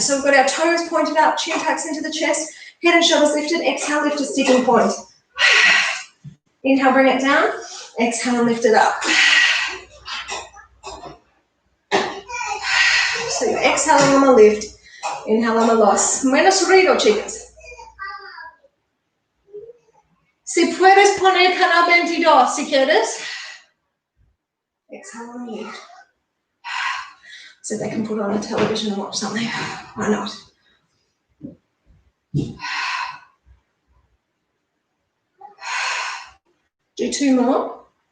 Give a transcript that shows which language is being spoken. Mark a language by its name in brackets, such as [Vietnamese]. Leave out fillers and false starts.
[English] So we've got our toes pointed up, chin tucks into the chest, head and shoulders lifted. Exhale, lift a sticking point. Inhale, bring it down. Exhale, and lift it up. So you're exhaling on the lift, inhale on the loss. [Spanish] Menos ruido, chicas. Si puedes poner canal 22, si quieres. [English] Exhale on the lift. So they can put on the television and watch something. Why not? Do 2 more.